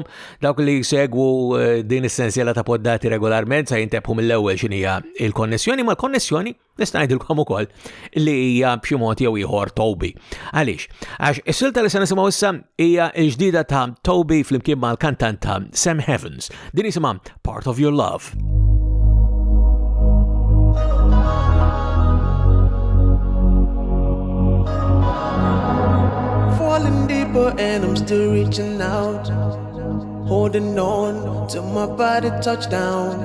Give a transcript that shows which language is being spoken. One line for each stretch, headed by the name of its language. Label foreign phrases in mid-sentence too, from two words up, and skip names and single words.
Maltese: Dawk li segwu din is-sensiela ta' poddati regolarment sa jintebħu mill-ewwel x'inhija il-konnessjoni, ma l-konnessjoni nista' ngħidilkom ukoll li hija b'xi mod jew ieħor Toby. Għaliex? Għax is-silta li se nisimgħu issa hija l-ġdida ta' Toby flimkien mal-kantant ta' Sam Heavens. Din isimha Part of Your Love.
English: Falling deeper and I'm still reaching out, holding on till my body touch down.